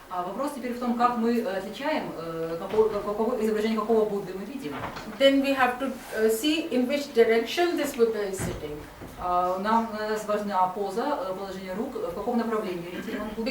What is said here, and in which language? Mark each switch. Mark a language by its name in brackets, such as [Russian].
[Russian] Вопрос теперь в том, как мы отличаем изображение какого Будды мы видим. [English] Then we have to see in which direction this Buddha is sitting. [Russian] Нам важна поза, положение рук, в каком направлении ориентирован Будда.